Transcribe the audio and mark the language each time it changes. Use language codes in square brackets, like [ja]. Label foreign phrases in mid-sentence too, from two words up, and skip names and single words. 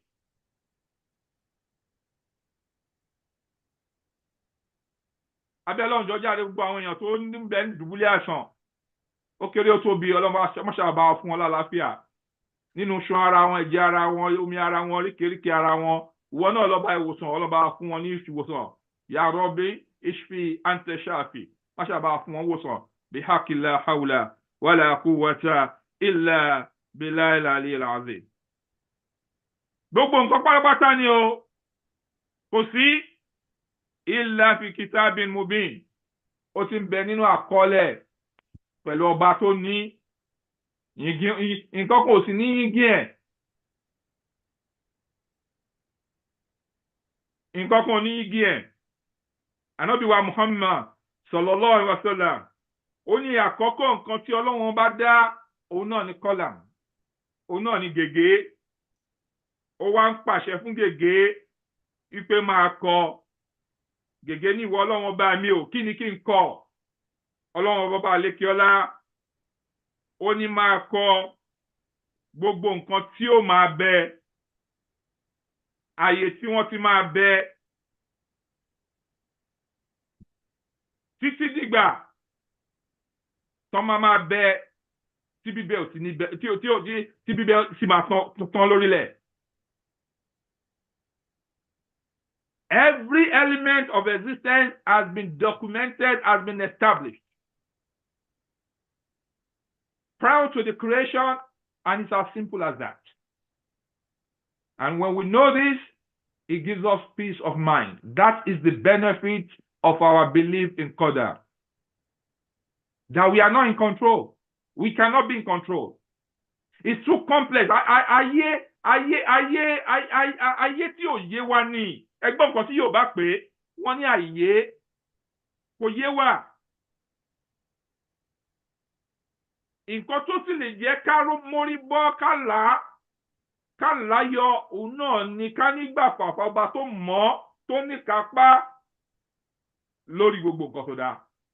[yo] Abẹ́ Ọlọ́run jọ̀ọ́ jàre gbogbo àwọn èèyàn tó ń bẹ ní dùbúlẹ̀ àìsàn, ó kéré ó tóbi, Ọlọ́run mọ́ṣáàbá fún wọn lálàáfíà nínú ṣan ara wọn, ẹ̀jẹ̀ ara wọn, omi ara wọn, oríkèéríkèé ara wọn. Ìwọ náà lọ́ba ìwòsàn, ọlọ́ba fún wọn ní ìwòsàn. [ar] يا رب اشف أنت الشافي, [yo] mọ́ṣáàbá fún wọn wòsàn. [ar] بحق لا حول ولا قوة إلا بالله العلي العظيم. [yo] Gbogbo nǹkan pátápátá ni o, kò sí [ar] إلا في كتاب مبين. [yo] Ó ti ń bẹ nínú àkọọ́lẹ̀ pẹ̀lú ọba tó ní nǹkan kò sí ní yíngí ẹ̀. Nǹkan kan ní yíngí ẹ̀. Ànábì wa Muhammad [ar] صلى الله عليه وسلم [yo] ó ní àkọ́kọ́ nǹkan tí Ọlọ́run bá dá, òun náà ni kọ́làm, òun náà ni gègé. Ó wá ń pàṣẹ fún gègé wípé máa kọ. Gègé ní ìwọ Ọlọ́run ọba mi ò, kí ni kí n kọ? Ọlọ́run ọba ìlékè ọlá ó ní máa kọ gbogbo nǹkan tí ó máa bẹ, àyè tí wọ́n ti máa bẹ, títí dìgbà tán máa bẹ tí bíbẹ ò ti ní bẹ, tí bíbẹ sì máa tán lórílẹ̀. [en] Every element of existence has been documented, has been established prior to the creation, and it's as simple as that. And when we know this, it gives us peace of mind. That is the benefit of our belief in Qadar. That we are not in control. We cannot be in control. It's too complex. [yo] Ayé tí ò yé wa ni. Ẹgbọ́n nǹkan tí yóò bá pé wọ́n ní àyè kò yé wa. nǹkan tó sì lè jẹ́ ká mórí bọ́ ká láyọ̀ òun náà ni ká nígbà pàpà ọba tó mọ̀ tó ní kápá lórí gbogbo nǹkan tó dáa.